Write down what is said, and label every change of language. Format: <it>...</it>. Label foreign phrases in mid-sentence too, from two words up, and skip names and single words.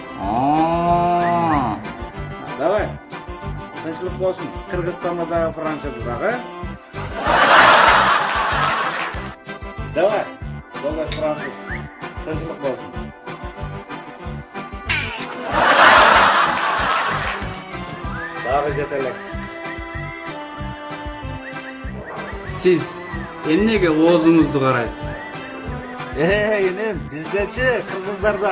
<ky>Давай. Тынчылык болсун. Кыргызстанда дагы Францияда дагы. Давай. Жолдош француз. Тынчылык болсун. Дагы жетелек. Siz emnege oğuzunuzdu karaysiz? Inim, bizdечи Kırgızlarda.</ky>